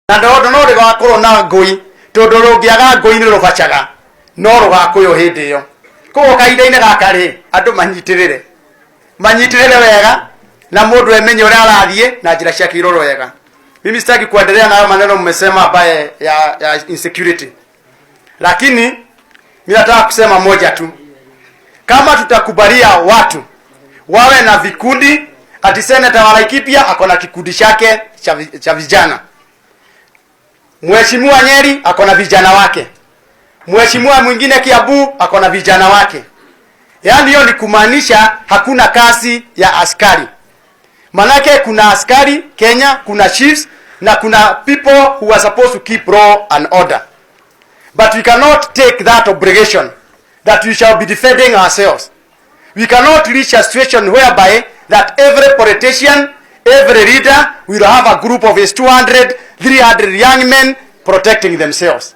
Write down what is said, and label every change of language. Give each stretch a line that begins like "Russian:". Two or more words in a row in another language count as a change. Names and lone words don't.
Kikuyu: na ndondo no rigakorwo na ngui tondu rungiaga ngui ni rubacaga no rugakuyo hindi yo ko kaida-ini gaka ri andu manyitirire wega na mundu emenye uria arathie na njira cia kiroro wega.
Swahili: Mimi sitaki kuendelea na maneno mmesema ambaye ya insecurity, lakini mimi nataka kusema moja tu. Kama tutakubalia watu wawe na vikundi, ati Senator wa Laikipia ako na kikundi chake cha vijana, Mheshimiwa Nyeri ako na vijana wake, Mheshimiwa mwingine Kiambu ako na vijana wake, yaani hiyo ni kumaanisha hakuna kazi ya askari. Manake kuna askari Kenya, kuna chiefs na kuna
English: people who are supposed to keep law and order. But we cannot take that obligation that we shall be defending ourselves. We cannot reach a situation whereby that every politician, every leader will have a group of his 200, 300 young men protecting themselves.